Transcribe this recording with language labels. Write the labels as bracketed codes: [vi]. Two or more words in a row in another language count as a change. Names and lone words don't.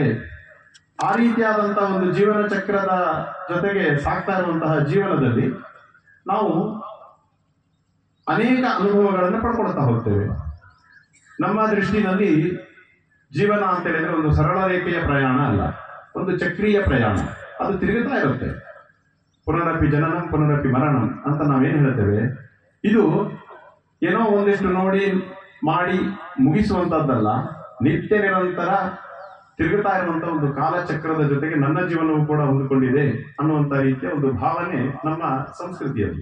[kn] ಆ ರೀತಿಯಾದಂತಹ ಒಂದು ಜೀವನ ಚಕ್ರದ ಜೊತೆಗೆ ಸಾಗ್ತಾ ಇರುವಂತಹ ಜೀವನದಲ್ಲಿ ನಾವು ಅನೇಕ ಅನುಭವಗಳನ್ನು ಪಡ್ಕೊಳ್ತಾ ಹೋಗ್ತೇವೆ. ನಮ್ಮ ದೃಷ್ಟಿನಲ್ಲಿ ಜೀವನ ಅಂತ ಹೇಳಿದ್ರೆ ಒಂದು ಸರಳ ರೇಖೆಯ ಪ್ರಯಾಣ ಅಲ್ಲ, ಒಂದು ಚಕ್ರೀಯ ಪ್ರಯಾಣ. ಅದು ತಿರುಗುತ್ತಾ ಇರುತ್ತೆ. [sa] ಪುನರಪಿ ಜನನಂ ಪುನರಪಿ ಮರಣಂ [kn] ಅಂತ ನಾವೇನು ಹೇಳ್ತೇವೆ, ಇದು ಏನೋ ಒಂದಿಷ್ಟು ನೋಡಿ ಮಾಡಿ ಮುಗಿಸುವಂತದ್ದಲ್ಲ, ನಿತ್ಯ ನಿರಂತರ ತಿರುಗುತ್ತಾ ಇರುವಂತ ಒಂದು ಕಾಲಚಕ್ರದ ಜೊತೆಗೆ ನನ್ನ ಜೀವನವೂ ಕೂಡ ಹೊಂದಿಕೊಂಡಿದೆ ಅನ್ನುವಂತ ರೀತಿಯ ಒಂದು ಭಾವನೆ ನಮ್ಮ ಸಂಸ್ಕೃತಿಯಲ್ಲಿ.